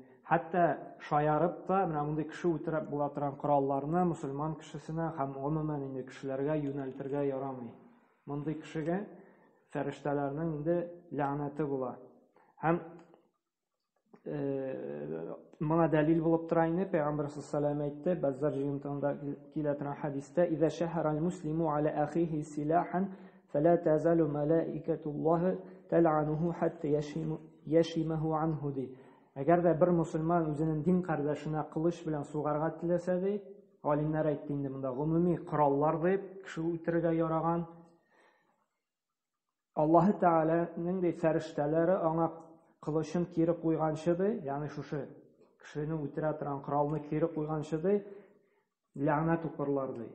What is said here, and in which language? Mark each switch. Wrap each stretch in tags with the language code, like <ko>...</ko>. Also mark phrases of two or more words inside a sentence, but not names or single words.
<tt>Хәтта шаярып та, менә мондый кеше үтереп була торган коралларны мусульман кешесенә һәм гомумән инде кешеләргә юнәлтергә ярамый. Мондый кешегә фәрештәләрнең инде ләгънәте була. Һәм моңа дәлил булып тора инде Пәйгамбер</tt> <ar>صلى الله عليه</ar> <tt>әйтте, Баззар җыентыгында килә торган хәдистә:</tt> <ar>"إذا شهر المسلم على أخيه سلاحا فلا تزال ملائكة الله تلعنه حتى يشيمه عنه" ди.</ar> <tt>Әгәр дә бер мусульман үзенең дин кардәшенә кылыч белән сугарга теләсә ди, галимнәр әйтте инде монда гомуми кораллар дип кеше үтерергә яраган. Аллаһ Тәгаләнең дә фәрештәләре аңа кылычын кире куйганчы ди, ягъни шушы кешене үтерә торган коралны кире куйганчы ди, ләгънәт укырлар ди.</tt>